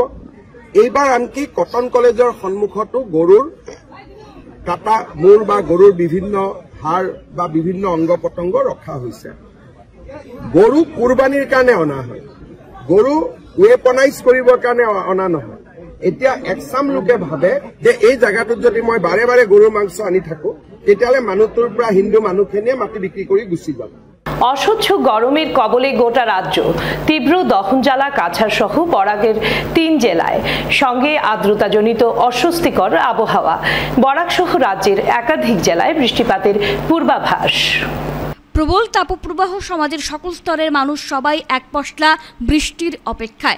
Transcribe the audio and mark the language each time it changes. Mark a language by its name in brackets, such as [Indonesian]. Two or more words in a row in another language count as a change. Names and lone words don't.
[Assamese] এইবাৰ আনকি কটন কলেজৰ সন্মুখতো গৰুৰ কাটা মূৰ বা গৰুৰ বিভিন্ন হাড় বা বিভিন্ন অংগ পতংগ ৰখা হৈছে। গৰু কুৰবানীৰ কাৰণে অনা হয়, গৰু ৱেপনাইজ কৰিবৰ কাৰণে অনা নহয়। এতিয়া একচাম লোকে ভাবে যে এই জায়গাটোত যদি মই বাৰে বাৰে গৰুৰ মাংস আনি থাকো তেতিয়াহ'লে মানুহটোৰ পৰা হিন্দু মানুহখিনিয়ে মাটি বিক্ৰী কৰি গুচি যাব। [Bangla] অসহ্য গরমের কবলে গোটা রাজ্য, তীব্র দহনজ্বালা কাছাড় সহ বরাকের 3 জেলায়, সঙ্গে আর্দ্রতাজনিত অস্বস্তিকর আবহাওয়া। বরাক সহ রাজ্যের একাধিক জেলায় বৃষ্টিপাতের পূর্বাভাস। প্রবল তাপপ্রবাহ, সমাজের সকল স্তরের মানুষ সবাই এক পশলা বৃষ্টির অপেক্ষায়।